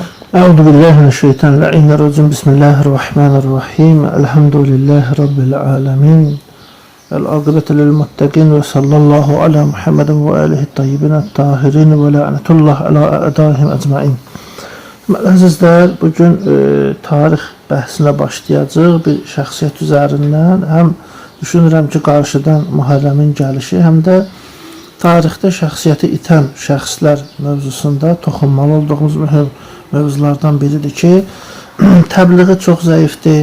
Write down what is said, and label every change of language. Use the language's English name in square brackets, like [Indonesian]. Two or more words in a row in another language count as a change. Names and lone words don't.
[Arabic] أعوذ بالله من الشيطان الرجيم. بسم الله الرحمن الرحيم. الحمد لله رب العالمين. العاقبة للمتقين وصلى الله على محمد وآله الطيبين الطاهرين ولعنة الله على أعدائهم أجمعين. [Azerbaijani] Əzizlər, bu gün tarix bəhsinə başlayacağıq bir şəxsiyyət üzərindən. Həm düşünürəm ki, qarşıdan Muharremin gəlişi, həm də tarixdə şəxsiyyəti itən şəxslər mövzusunda toxunmalı olduğumuz mühüm mövzulardan biridir ki, təbliği çox zəifdir.